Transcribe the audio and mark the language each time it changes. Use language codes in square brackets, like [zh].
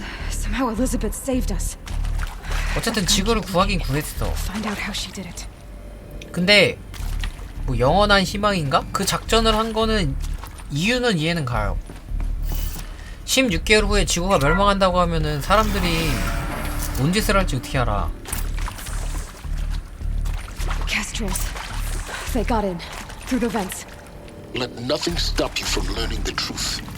[en] Somehow Elizabeth saved us. [ko] 어쨌든 지구를 구하긴 구했어. [en] Find out how she did it. [ko] 근데 뭐 영원한 희망인가? 그 작전을 한 거는 이유는 이해는 가요. 16개월 후에 지구가 멸망한다고 하면은 사람들이 뭔 짓을 할지 어떻게 알아. [en] Castrals. They got in through the vents. Let nothing stop you from learning the truth.